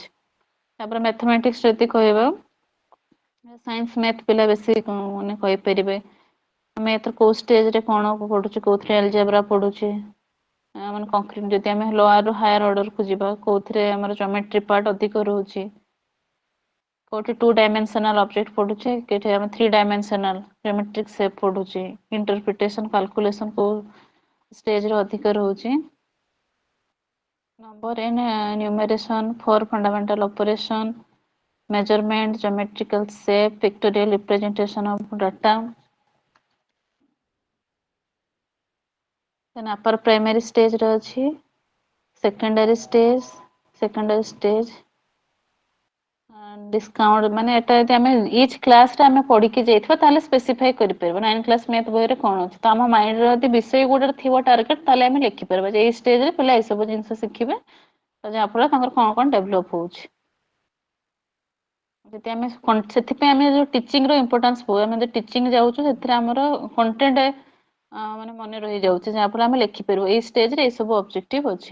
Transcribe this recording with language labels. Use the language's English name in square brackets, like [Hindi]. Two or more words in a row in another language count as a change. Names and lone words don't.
[Odia] ତାପରେ ମ୍ୟାଥମେଟିକ୍ସ ଯଦି କହିବା, [English] science math [Odia] ପିଲା ବେଶୀ ମାନେ କହିପାରିବେ, ଆମେ ଏଥର କୋଉ ଷ୍ଟେଜରେ କଣ ପଢୁଛୁ, କୋଉଥିରେ ଆଲଜେବ୍ରା ପଢୁଛେ, ମାନେ କଂକ୍ରିଟ ଯଦି ଆମେ ଲୋଅର ରୁ [English] higher order [Odia] ଯିବା କୋଉଥିରେ ଆମର [English] geometry part [Odia] ଅଧିକ ରହୁଛି, କୋଉଠି [English] 2 dimensional object [Odia] ପଢୁଛେ, କୋଉଠି ଆମେ [English] 3 dimensional geometric shape [Odia] ପଢୁଛେ, [English] interpretation calculation [Odia] କୋଉ ଷ୍ଟେଜରେ ଅଧିକ ରହୁଛି। [English] Number in numeration, 4 fundamental operation, measurement, geometrical shape, pictorial representation of data। then upper primary stage [Odia] ରେ ଅଛି [English] secondary stage discount, [Odia] ମାନେ ଏଟା ଯଦି ଆମେ [English] each class [Odia] ରେ ଆମେ ପଢିକି ଯାଇଥିବା ତାହେଲେ ସ୍ପେସିଫାଇ କରିପାରିବା [English] 9 class math [Odia] ବହିରେ କଣ ଅଛି। ତ ଆମ ମାଇଣ୍ଡରେ ଯଦି ବିଷୟ ଗୋଟେ ଥିବ ଟାର୍ଗେଟ, ତାହେଲେ ଆମେ ଲେଖିପାରିବା ଯେ ଏଇ ଷ୍ଟେଜରେ ପିଲା ଏଇ ସବୁ ଜିନିଷ ଶିଖିବେ, ତ ଯାହାଫଳରେ ତାଙ୍କର କଣ କଣ ଡେଭଲପ ହଉଛି। ଯଦି ଆମେ ସେଥିପାଇଁ ଆମେ ଯୋଉ ଟିଚିଂ ର ଇମ୍ପୋର୍ଟାନ୍ସ ବହୁ, ଆମେ ଯଦି ଟିଚିଂ ଯାଉଛୁ ସେଥିରେ ଆମର କଣ୍ଟେଣ୍ଟ ମାନେ ମନେ ରହିଯାଉଛି, ଯାହାଫଳରେ ଆମେ ଲେଖିପାରିବୁ ଏଇ ଷ୍ଟେଜରେ ଏଇ ସବୁ ଅବଜେକ୍ଟିଭ ଅଛି।